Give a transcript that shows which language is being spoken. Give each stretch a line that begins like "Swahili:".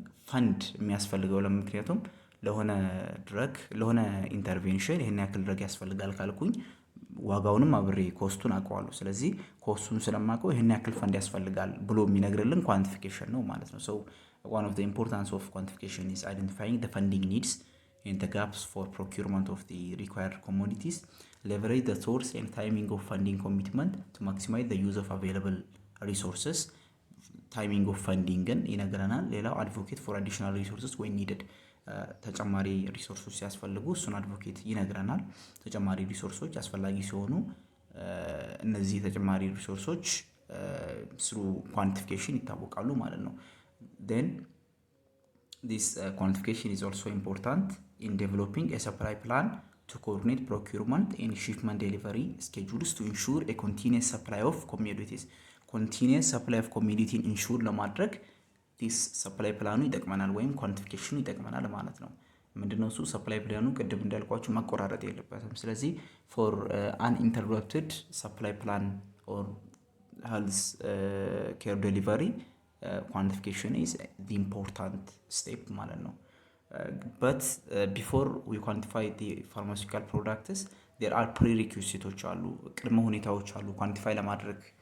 Amharic: ፈንድ የሚያስፈልገው ለምክንያቱም ለሆነ ድረግ ለሆነ ኢንተርቬንሽን ይሄን ያክል ድረግ ያስፈልጋል ካልኩኝ ዋጋውንም አብሬ ኮስቱን አውቀዋለሁ። ስለዚህ ኮስቱን ስለማውቀው ይሄን ያክል ፈንድ ያስፈልጋል ብሎ የሚነግርልን ኳንቲፊኬሽን ነው ማለት ነው።
English: so one of the importance of quantification is identifying the funding needs and the gaps for procurement of the required commodities. Leverage the source and timing of funding commitment to maximize the use of available resources. timing of funding
Amharic: ግን ይነግረናል። ሌላው
English: advocate for additional resources when needed.
Amharic: ተጨማሪ ሪሶርሶች ሲያስፈልጉ እሱን አድቮኬት ይነግረናል። ተጨማሪ ሪሶርሶች
English: አስፈላጊ ሲሆኑ እነዚህ ተጨማሪ ሪሶርሶች through quantification
Amharic: ይታወቃሉ ማለት ነው።
English: then this quantification is also important in developing a supply plan to coordinate procurement and shipment delivery schedules to ensure a continuous supply of commodities.
Amharic: ኮንቲኒየስ ሰፕላይ ኦፍ ኮሚዲቲን ኢንሹር ለማድረግ ዲስ ሰፕላይ ፕላኑ ይጠቅመናል ወይም ኳንቲፊኬሽኑ ይጠቅመናል ማለት ነው። ምንድነው እሱ? ሰፕላይ ፕላኑ ቅድም እንዳልኳችሁ መቆራረጥ የለበትም። ስለዚህ
English: ፎር አን ኢንተርፕትድ ሰፕላይ ፕላን ኦር ሄልዝ ኬር ዴሊቨሪ quantification is the important step ማለት ነው። but before we quantify the pharmaceutical products there are prerequisites
Amharic: አሉ፣ ቅድመ ሁኔታዎች አሉ። ኳንቲፋይ ለማድረግ